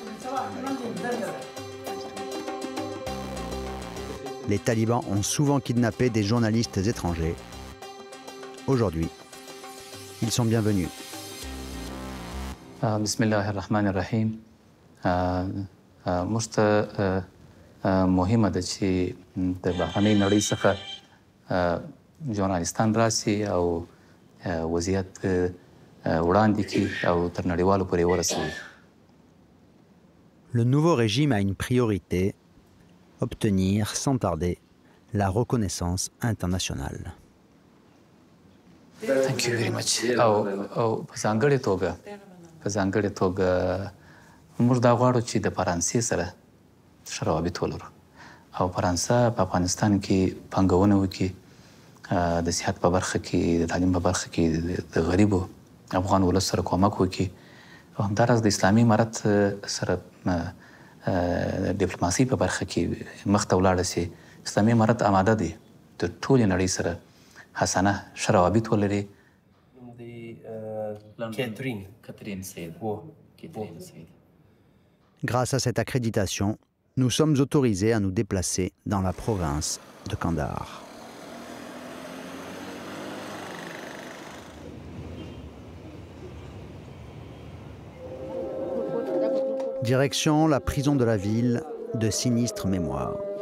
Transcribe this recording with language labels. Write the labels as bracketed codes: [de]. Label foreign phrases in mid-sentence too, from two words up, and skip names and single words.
[fr] Les talibans ont souvent kidnappé des journalistes étrangers. Aujourd'hui, ils sont bienvenus. [ar] بسم الله الرحمن الرحيم. [ps] موږ ته مهمه ده چې د بهرنۍ نړۍ څخه ژورنالیستان راسي او وضعیت وړاندې کړي او تر نړیوالو پورې ورسوي. [fr] Le nouveau régime a une priorité, obtenir sans tarder la reconnaissance internationale. [en] Thank you very much. [ps] او په ځانګړې توګه موږ دا غواړو چې د فرانسې سره ښه روابط ولرو او فرانسه په افغانستان کې پانګونه وکړي د صحت په برخه کې د تعلیم په برخه کې د غریبو افغان ولس سره کومک وکړي او همداراز د اسلامي امارت سره ډیپلوماسي په برخه کې مخ ته ولاړه سي. اسلامي امارت آماده دی د ټولې نړۍ سره حسنه ښه روابط ولري. [fr] Grâce à cette accréditation, nous sommes autorisés à nous déplacer dans la province de Kandahar. Direction la prison de la ville de sinistre mémoire.